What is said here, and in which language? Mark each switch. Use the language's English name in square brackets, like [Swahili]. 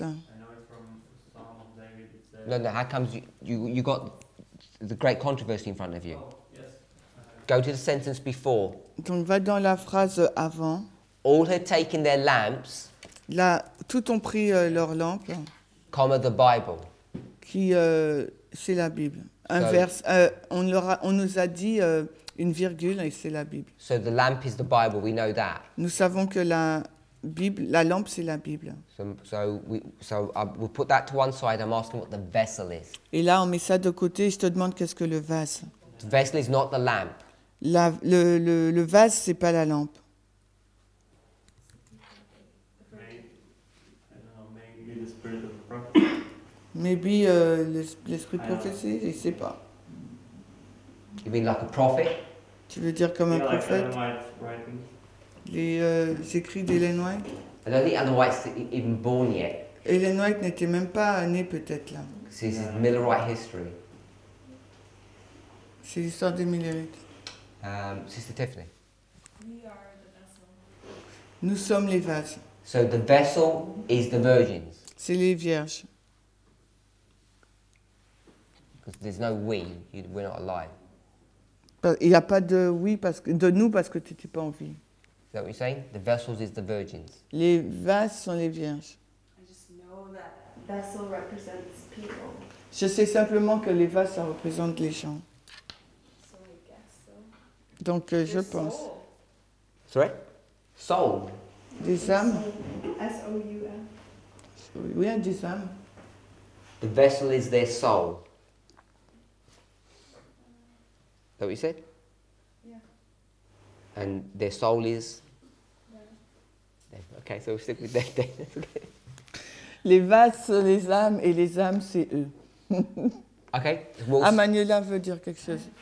[English] I know it from Psalm of David. It says. No, how comes you got the great controversy in front of you? Oh, yes. Go to the sentence before. [French] Donc va dans la phrase avant. [English] All had taken their lamps, [French] Là, tout ont pris leur lampe, [English] comma the Bible. [French] qui c'est la Bible. Un [English] So- [French] vers, on nous a dit une virgule et c'est la Bible. [English] So the lamp is the Bible. We know that. [French] Nous savons que la lampe c'est la Bible. [English] So we'll put that to one side. I'm asking what the vessel is. [French] Et là, on met ça de côté. Je te demande qu'est-ce que le vase. [English] The vessel is not the lamp. [French] Le vase, c'est pas la lampe. [English] Maybe the spirit of prophecy. [French] Maybe l'esprit de prophétie, je sais pas. [English] You mean like a prophet? [French] Tu veux dire comme un [English] Yeah, like [French] prophète? [English] Ellen White's writing. [French] Les écrits d'Ellen White. [English] I don't think Ellen White's even born yet. [French] Ellen White n'était même pas née peut-être là. [English] This is Millerite history. [French] C'est l'histoire des Millerites. [English] Sister Tiffany. We are the vessel. [French] Nous sommes les vases. [English] So the vessel is the virgins. [French] C'est les vierges. [English] Because there's no we. We're not alive. [French] Il n'y a pas de oui de nous parce que tu n'étais pas en vie. [English] Is that what you're saying? The vessels is the virgins. [French] Les vases sont les vierges. [English] I just know that vessel represents people. [French] Je sais simplement que les vases, ça représente les gens. [English] So I guess so. [French] Donc je pense. [English] Sorry? Soul. [French] Des âmes. [English] S-O-U-L. [French] Oui, des âmes. [English] The vessel is their soul. Is that what you said? Yeah. And their soul is? Okay, so we'll stick with that then. Okay. [French] Les vases sont les âmes et les âmes, c'est eux. [English] Okay. Well, [French] Ah, Manuela veut dire quelque chose.